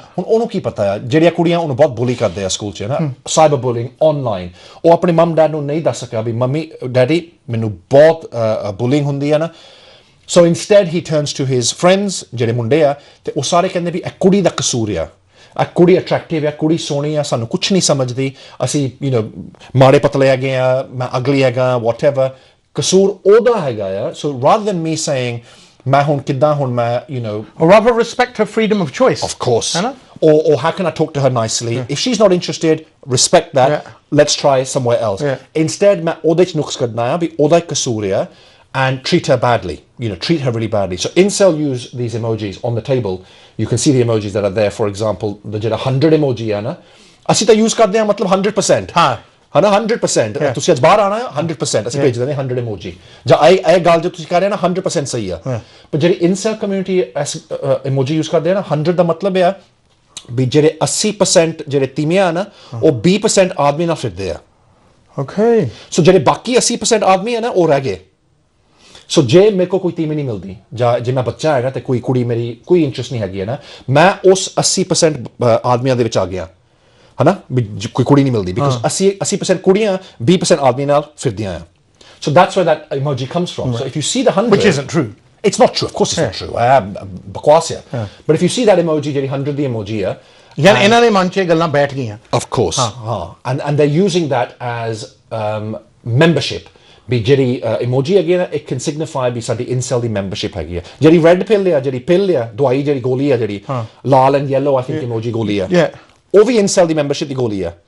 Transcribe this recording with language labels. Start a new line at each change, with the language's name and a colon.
Punjabi: ਹੁਣ ਉਹਨੂੰ ਕੀ ਪਤਾ ਆ, ਜਿਹੜੀਆਂ ਕੁੜੀਆਂ ਉਹਨੂੰ ਬਹੁਤ ਬੁਲੀ ਕਰਦੇ ਆ ਸਕੂਲ 'ਚ ਨਾ, ਸਾਈਬਰ ਬੁਲਿੰਗ ਆਨਲਾਈਨ, ਉਹ ਆਪਣੇ ਮਮ ਡੈਡ ਨੂੰ ਨਹੀਂ ਦੱਸ ਸਕਿਆ ਵੀ ਮੰਮੀ ਡੈਡੀ ਮੈਨੂੰ ਬਹੁਤ ਬੁਲਿੰਗ ਹੁੰਦੀ ਆ ਨਾ।
English: So instead he turns to his friends
Punjabi: ਜਿਹੜੇ ਮੁੰਡੇ ਆ, ਤੇ ਉਹ ਸਾਰੇ ਕਹਿੰਦੇ ਵੀ ਇਹ ਕੁੜੀ ਦਾ ਕਸੂਰ ਆ, ਇਹ ਕੁੜੀ ਅਟਰੈਕਟਿਵ ਆ, ਕੁੜੀ ਸੋਹਣੀ ਆ, ਸਾਨੂੰ ਕੁਛ ਨਹੀਂ ਸਮਝਦੀ, ਅਸੀਂ you know ਮਾੜੇ ਪਤਲੇ ਹੈਗੇ ਆ, ਮੈਂ ਅਗਲੀ ਹੈਗਾ, whatever, ਕਸੂਰ ਉਹਦਾ ਹੈਗਾ ਆ।
English: So rather than me saying
Punjabi: ਮੈਂ ਹੁਣ ਕਿੱਦਾਂ ਹੁਣ ਮੈਂ
English: you know, or rather respect her freedom of choice, of course,
Punjabi: ਹੈ ਨਾ,
English: or how can I talk to her nicely, if she's not interested, respect that, let's try somewhere else. Instead
Punjabi: ਮੈਂ ਉਹਦੇ 'ਚ ਨੁਕਸ ਕੱਢਣਾ ਆ ਵੀ ਉਹਦਾ ਕਸੂਰ ਆ,
English: and treat her badly, you know, treat her really badly. So incel use these emojis on the table. You can see the emojis that are there.
Punjabi: For example, the ਜਿਹੜਾ 100 emoji ਹੈ ਨਾ, ਅਸੀਂ ਤਾਂ use ਕਰਦੇ ਹਾਂ ਮਤਲਬ 100%, ਹਾਂ ਹੈ ਨਾ, 100%। ਤੁਸੀਂ ਅੱਜ ਬਾਹਰ ਆਣਾ ਹੈ 100%, ਅਸੀਂ ਭੇਜ ਦਿੰਦੇ 100 emoji, ਜਾਂ ਇਹ ਗੱਲ ਜੋ ਤੁਸੀਂ ਕਰ ਰਹੇ ਹੋ ਨਾ 100% ਸਹੀ ਆ। ਪਰ ਜਿਹੜੀ incel community emoji use ਕਰਦੇ ਆ ਨਾ, 100 ਦਾ ਮਤਲਬ ਹੈ ਵੀ ਜਿਹੜੇ 80% ਜਿਹੜੇ ਤੀਵੀਆਂ ਆ ਨਾ ਉਹ 20% ਆਦਮੀ ਨਾਲ ਫਿਰਦੇ ਆ
English: okay
Punjabi: ਸੋ ਜਿਹੜੇ ਬਾਕੀ 80% ਆਦਮੀ ਆ ਨਾ ਉਹ ਰਹਿ ਗਏ ਸੋ ਜੇ ਮੇਰੇ ਕੋਲ ਕੋਈ ਤੀਵੀਂ ਨਹੀਂ ਮਿਲਦੀ ਜਾਂ ਜੇ ਮੈਂ ਬੱਚਾ ਹੈਗਾ ਤੇ ਕੋਈ ਕੁੜੀ ਮੇਰੀ ਕੋਈ ਇੰਟਰਸਟ ਨਹੀਂ ਹੈਗੀ ਹੈ ਨਾ ਮੈਂ ਉਸ 80% ਆਦਮੀਆਂ ਦੇ ਵਿੱਚ ਆ ਗਿਆ ਹਨਾ ਵੀ ਕੋਈ ਕੁੜੀ ਨਹੀਂ ਮਿਲਦੀ ਬਿਕਾਜ਼ 80% ਕੁੜੀਆਂ 20% ਆਦਮੀ ਨਾਲ ਫਿਰਦੀਆਂ ਆ
English: so that's where that emoji comes from so if you see the 100 which isn't true it's not true of course it's not true
Punjabi: ਬਕਵਾਸ ਹੈ
English: but if you see that emoji
Punjabi: ਜਿਹੜੀ 100 ਦੀ emoji ਆ ਯਾਨੀ ਇਹਨਾਂ ਦੇ ਮਨ 'ਚ ਇਹ ਗੱਲਾਂ ਬੈਠ ਗਈਆਂ
English: of course and they're using that as membership
Punjabi: ਵੀ ਜਿਹੜੀ ਇਮੋਜੀ ਹੈਗੀ ਨਾ
English: it can signify
Punjabi: ਵੀ ਸਾਡੀ ਇਨਸੈਲ ਦੀ ਮੈਂਬਰਸ਼ਿਪ ਹੈਗੀ ਆ ਜਿਹੜੀ ਰੈੱਡ ਪਿਲ ਆ ਜਿਹੜੀ ਪਿਲ ਆ ਦਵਾਈ ਜਿਹੜੀ ਗੋਲੀ ਆ ਜਿਹੜੀ ਲਾਲ and yellow I think emoji ਗੋਲੀ ਆ ਉਹ ਵੀ ਇਨਸੈਲ ਦੀ ਮੈਂਬਰਸ਼ਿਪ ਦੀ ਗੋਲੀ ਆ